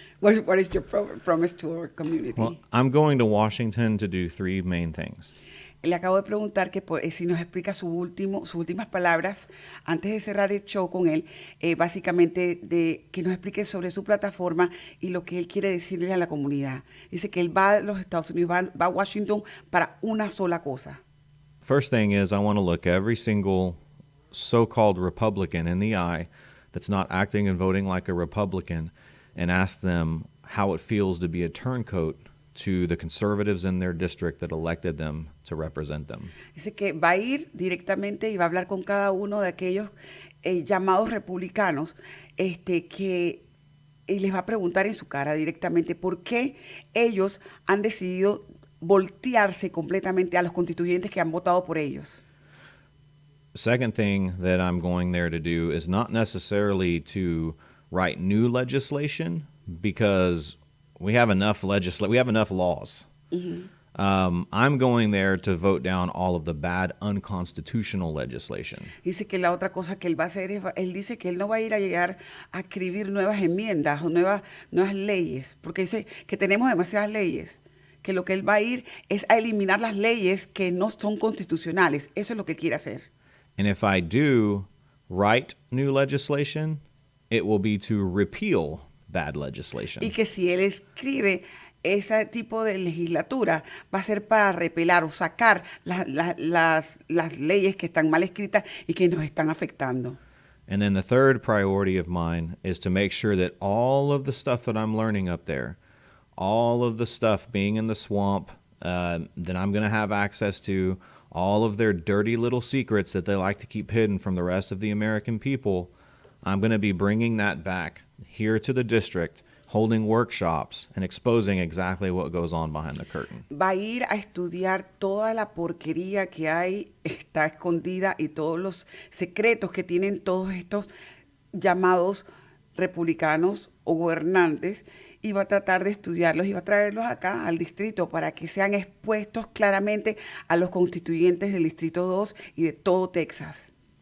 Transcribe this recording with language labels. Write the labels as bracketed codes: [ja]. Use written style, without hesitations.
[en] What is your promise to our community? Well, I'm going to Washington to do 3 main things. [es] Le acabo de preguntar que si nos explica sus últimas palabras antes de cerrar el show con él, básicamente que nos explique sobre su plataforma y lo que él quiere decirle a la comunidad. Dice que él va a los Estados Unidos, va a Washington para una sola cosa. [en] First thing is I want to look every single so-called Republican in the eye that's not acting and voting like a Republican and ask them how it feels to be a turncoat to the conservatives in their district that elected them to represent them. [es] Dice que va a ir directamente y va a hablar con cada uno de aquellos llamados republicanos que y les va a preguntar en su cara directamente por qué ellos han decidido voltearse completamente a los constituyentes que han votado por ellos. [en] Second thing that I'm going there to do is not necessarily to write new legislation, because we have enough laws. Mm-hmm. I'm going there to vote down all of the bad unconstitutional legislation. [es] Dice que la otra cosa que él va a hacer es, él dice que él no va a ir a llegar a escribir nuevas enmiendas o nuevas leyes, porque dice que tenemos demasiadas leyes, que lo que él va a ir es a eliminar las leyes que no son constitucionales. Eso es lo que quiere hacer. [en] And if I do write new legislation, it will be to repeal bad legislation. [es] Y que si él escribe ese tipo de legislatura va a ser para repelar o sacar las leyes que están mal escritas y que nos están afectando. [en] And then the third priority of mine is to make sure that all of the stuff that I'm learning up there, all of the stuff being in the swamp that I'm going to have access to, all of their dirty little secrets that they like to keep hidden from the rest of the American people, I'm going to be bringing that back here to the district, holding workshops and exposing exactly what goes on behind the curtain. [es] Va a ir a estudiar toda la porquería que está escondida y todos los secretos que tienen todos estos llamados republicanos o gobernantes y va a tratar de estudiarlos y va a traerlos acá al distrito para que sean expuestos claramente a los constituyentes del Distrito 2 y de todo Texas.